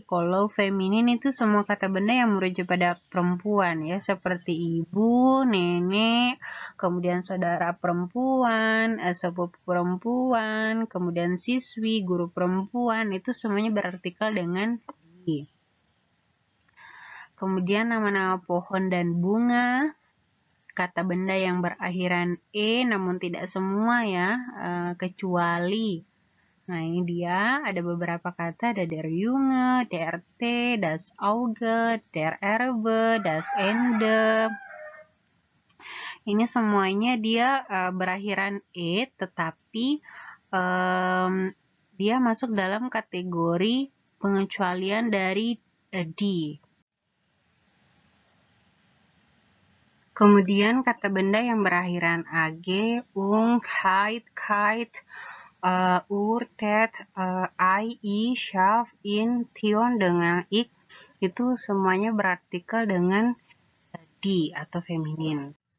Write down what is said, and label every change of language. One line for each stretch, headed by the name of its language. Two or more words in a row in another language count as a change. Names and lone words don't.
Indonesian: Kalau feminin itu semua kata benda yang merujuk pada perempuan ya, seperti ibu, nenek, kemudian saudara perempuan, sepupu perempuan, kemudian siswi, guru perempuan, itu semuanya berartikel dengan di. Kemudian nama-nama pohon dan bunga, kata benda yang berakhiran e namun tidak semua ya, kecuali. Nah, ini dia ada beberapa kata, ada
German: der Junge, der Tee, das Auge, der Erbe, das Ende.
Indonesian: Ini semuanya dia berakhiran e, tetapi dia masuk dalam kategori pengecualian dari di. Kemudian kata benda yang berakhiran ag, heit, kite, tet, i, shaf, in, tion dengan ik, itu semuanya berartikel dengan di atau feminin.